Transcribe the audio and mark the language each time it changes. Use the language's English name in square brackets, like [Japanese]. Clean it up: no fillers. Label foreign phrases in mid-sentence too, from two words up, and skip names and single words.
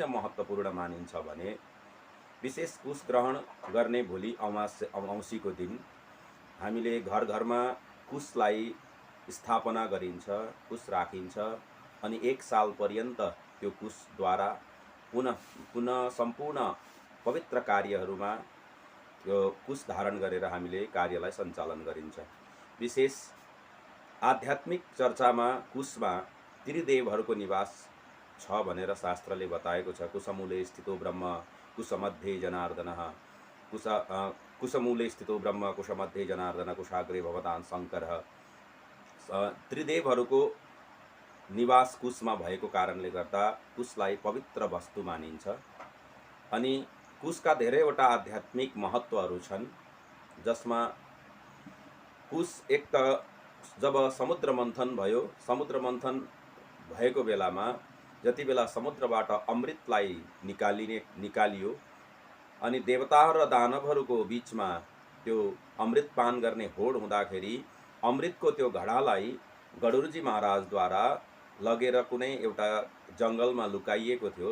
[Nepali] महत्त्वपूर्ण मानिन्छ भने विशेष कुश ग्रहण गर्ने भोलि औँसीको दिन हामीले घर घरमा कुशलाई स्थापना गरिन्छ, कुश राखिन्छ अनि 1 साल पर्यन्त त्यो कुशद्वारा पुनः सम्पूर्ण पवित्र कार्यहरूमा त्यो कुश धारण गरेर हामीले कार्यलाई सञ्चालन गरिन्छ। विशेष आध्यात्मिक चर्चामा कुशमा त्रिदेवहरूको निवास छ भनेर शास्त्रले बताएको छ। [Sanskrit] कुशमूले स्थितो ब्रह्म कुशमध्ये जनार्दनः, कुशमूले स्थितो ब्रह्म कुशमध्ये जनार्दन कुशाग्रे भवतान् शङ्करः। [Nepali] त्रिदेवहरूको निवास कुशमा भएको कारणले गर्दा कुशलाई पवित्र वस्तु मानिन्छ। अनि कुशका धेरैवटा आध्यात्मिक महत्त्वहरू छन्, जसमा कुश एक त जब समुद्र मन्थन भयो, समुद्र मन्थन भएको बेलामा जति बेला समुद्रबाट अमृतलाई निकालियो अनि देवता र दानवहरूको बीचमा त्यो अमृत पान गर्ने होड हुँदाखेरि अमृतको त्यो घडालाई गडुरजी महाराजद्वारा लगेर कुनै एउटा जङ्गलमा लुकाइएको थियो।